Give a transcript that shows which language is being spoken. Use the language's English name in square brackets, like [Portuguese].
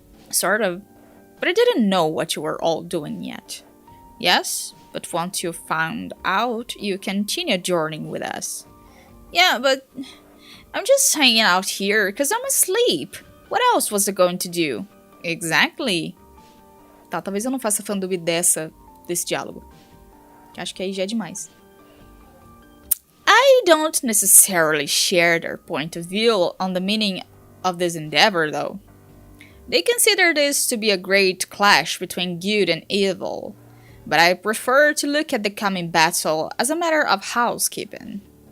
[English] Sort of, but I didn't know what you were all doing yet. Yes, but once you found out, you continued journeying with us. Yeah, but I'm just hanging out here because I'm asleep. What else was I going to do? Exactly. [Portuguese] Tá, talvez eu não faça fandub desse diálogo. Acho que aí já é demais. [English] I don't necessarily share their point of view on the meaning of this endeavor, though. They consider this to be a great clash between good and evil, but I prefer to look at the coming battle as a matter of housekeeping.